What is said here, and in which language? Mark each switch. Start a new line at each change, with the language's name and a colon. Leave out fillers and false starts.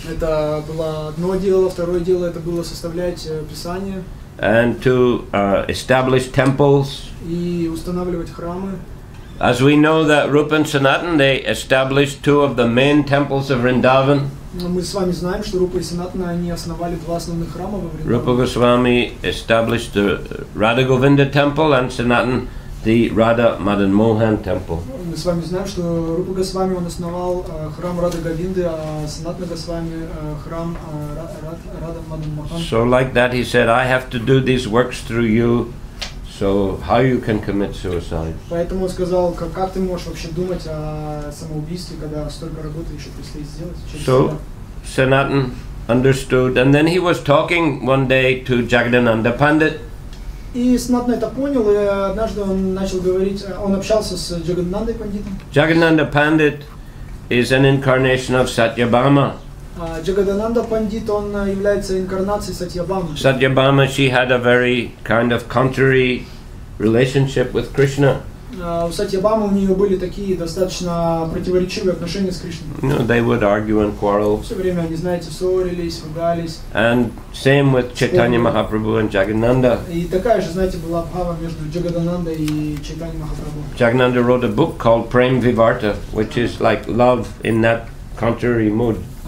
Russian: Это было одно дело, второе дело это было составлять писание.
English: And to establish temples.
Russian: И устанавливать храмы.
English: As we know that Rupa and Sanatana, they established two of the main temples of Vrindavan.
Russian: Мы с вами знаем, что Рупа и Санатана, они основали два основных храма во Вриндаване.
English: Rupa Goswami established the Radha Govinda temple and Sanatana the Radha Madan Mohan temple.
Russian: Мы с вами знаем, что Рупа Госвами он основал храм Рады Говинды, а Санатана Госвами храм Рада Мадан Мохан.
English: So like that he said, I have to do these works through you. So how you can commit suicide?
Russian: Поэтому он сказал, как ты можешь вообще думать о самоубийстве, когда столько работы еще предстоит сделать?
English: So Sanatana understood, and then he was talking one day to Jagadananda Pandit.
Russian: И Санатана это понял, и однажды он начал говорить, он общался с Джагаданандой Пандитом.
English: Jagadananda Pandit is an incarnation of Satyabhama.
Russian: Джагадананда Пандит, он является инкарнацией Сатьябамы.
English: Satyabhama, she had a very kind of contrary relationship with Krishna.
Russian: У Сатьябамы у нее были такие достаточно противоречивые отношения с Кришной.
English: You know, they would argue and quarrel.
Russian: Все время они, знаете, ссорились, ругались.
English: And same with Chaitanya Mahaprabhu and Jagadananda.
Russian: И такая же, знаете, была бхава между Джагаданандой и Чайтаньей Махапрабху.
English: Jagadananda wrote a book called Prem Vivarta, which is like love in that contrary mood.